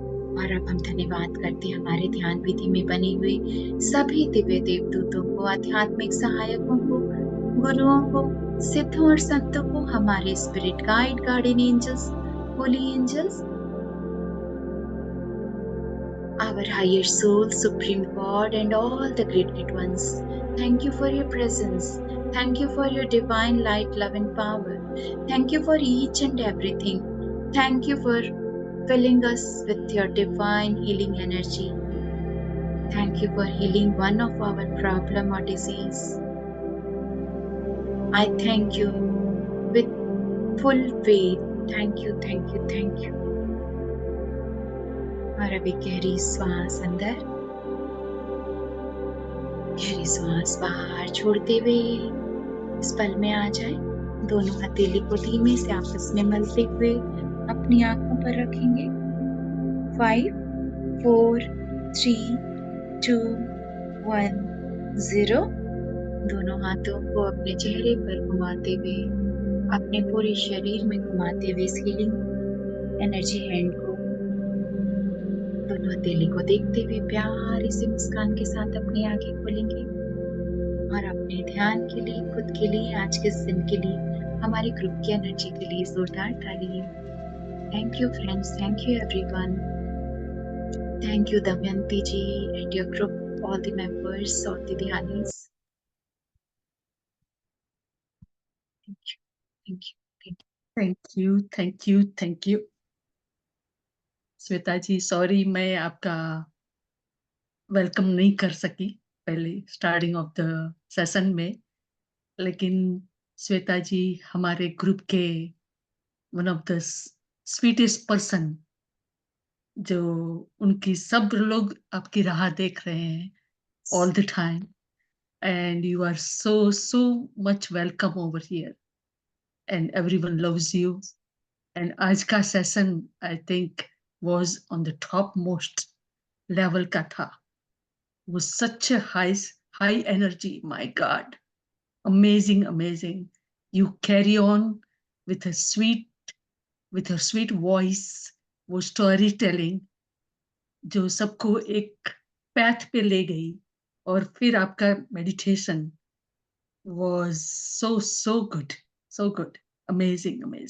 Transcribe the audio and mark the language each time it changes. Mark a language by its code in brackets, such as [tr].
[hi] और अब हम धन्यवाद करते हैं हमारे ध्यान विधि में बने हुए सभी दिव्य देवदूतों को, आध्यात्मिक सहायकों को, गुरुओं को, सिद्धों और संतों को, हमारे spirit guide, guardian angels, Holi angels, [en] our higher soul, Supreme God, and all the great ones. Thank you for your presence. Thank you for your divine light, love, and power. Thank you for each and everything. Thank you for filling us with your divine healing energy. Thank you for healing one of our problem or disease. I thank you with full faith. Thank you, thank you, thank you. [hi] और अभी गहरी श्वास अंदर, गहरी श्वास बाहर छोड़ते हुए इस पल में आ जाए। दोनों हथेली को धीमे से आपस में मलते हुए अपनी आंखों पर रखेंगे। 5, 4, 3, 2, 1, 0। दोनों हाथों को अपने चेहरे पर घुमाते हुए, अपने पूरे शरीर में घुमाते हुए इस हीलिंग एनर्जी हैंड को दोनों हथेली को देखते हुए प्यारी सी मुस्कान के साथ अपनी आंखें खोलेंगे और अपने ध्यान के लिए, खुद के लिए, आज के दिन के लिए, हमारे ग्रुप की एनर्जी के लिए जोरदार ताली। [en] Thank you friends, thank you everyone, thank you Damayanti ji and your group, all the members of the Dhyanis. Thank you, thank you, thank you. Thank you, thank you, thank you. [hi] Shweta ji, sorry मैं आपका welcome नहीं कर सकी पहले starting of the session में, लेकिन श्वेता जी हमारे group के one of the sweetest person, जो उनकी सब लोग आपकी राह देख रहे हैं [en] all the time, and you are so much welcome over here, and everyone loves you. And [hi] आज का session [en] I think was on the topmost level [hi] का था, [en] was such a high energy, my God, amazing, amazing. You carry on with a sweet voice, वो storytelling [hi] जो सबको एक path पे ले गई, और फिर आपका [en] meditation was so good, amazing.